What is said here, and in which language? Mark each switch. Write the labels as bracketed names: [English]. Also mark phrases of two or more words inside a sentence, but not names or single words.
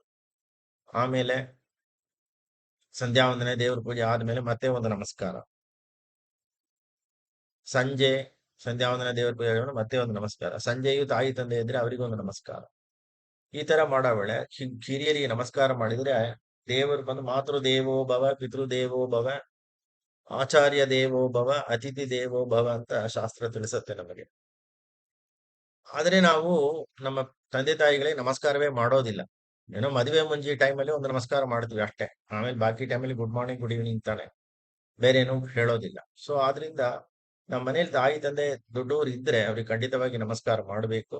[Kannada] ಆಮೇಲೆ ಸಂಧ್ಯಾ ವಂದನೆ, ದೇವ್ರ ಪೂಜೆ ಆದ್ಮೇಲೆ ಮತ್ತೆ ಒಂದು ನಮಸ್ಕಾರ. ಸಂಜೆ ಸಂಧ್ಯಾ ವಂದನೆ, ದೇವ್ರ ಪೂಜೆ ಆದ್ಮೇಲೆ ಮತ್ತೆ ಒಂದು ನಮಸ್ಕಾರ. ಸಂಜೆಯು ತಾಯಿ ತಂದೆ ಇದ್ರೆ ಅವರಿಗೊಂದು ನಮಸ್ಕಾರ. ಈ ತರ ಮಾಡೋ ವೇಳೆ ಹಿರಿಯರಿಗೆ ನಮಸ್ಕಾರ ಮಾಡಿದ್ರೆ ದೇವರು ಬಂದು [Sanskrit] ಮಾತೃ ದೇವೋ ಭವ, ಪಿತೃ ದೇವೋ ಭವ, [Kannada] ಆಚಾರ್ಯ ದೇವೋ ಭವ, ಅತಿಥಿ ದೇವೋ ಭವ ಅಂತ ಶಾಸ್ತ್ರ ತಿಳಿಸುತ್ತೆ ನಮಗೆ. ಆದ್ರೆ ನಾವು ನಮ್ಮ ತಂದೆ ತಾಯಿಗಳಿಗೆ ನಮಸ್ಕಾರವೇ ಮಾಡೋದಿಲ್ಲ. ಏನೋ ಮದುವೆ ಮುಂಜಿ ಟೈಮಲ್ಲಿ ಒಂದು ನಮಸ್ಕಾರ ಮಾಡ್ತೀವಿ ಅಷ್ಟೇ. ಆಮೇಲೆ ಬಾಕಿ ಟೈಮಲ್ಲಿ [English] good morning, good evening [Kannada] ತಾನೆ, ಬೇರೆ ಏನು ಹೇಳೋದಿಲ್ಲ. ಸೊ ಆದ್ರಿಂದ ನಮ್ಮ ಮನೇಲಿ ತಾಯಿ ತಂದೆ ದೊಡ್ಡವರು ಇದ್ರೆ ಅವ್ರಿಗೆ ಖಂಡಿತವಾಗಿ ನಮಸ್ಕಾರ ಮಾಡಬೇಕು.